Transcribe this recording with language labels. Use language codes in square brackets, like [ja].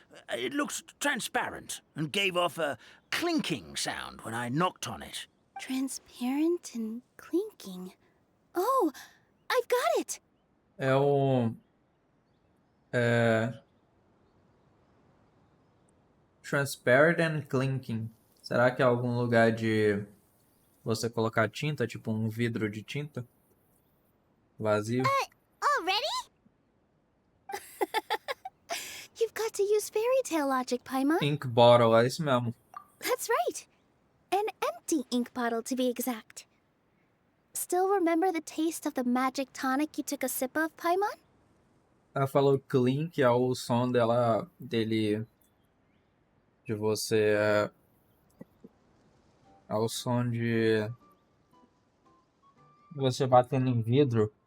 [en] It looked transparent and gave off a clinking sound when I knocked on it. Transparent and clinking. Oh, I've got it! [pt] É o. É. [en] Transparent and clinking. [pt] Será que é algum lugar de você colocar tinta, tipo um vidro de tinta? Vazio? [en] Already? You've got to use fairy tale logic, Paimon. [pt] Ink bottle, é isso mesmo. [en] That's right. An empty ink bottle, to be exact. Still remember the taste of the magic tonic you took a sip of, Paimon? [pt] Ela falou clink, é o som dele, de você, é o som de você batendo em vidro.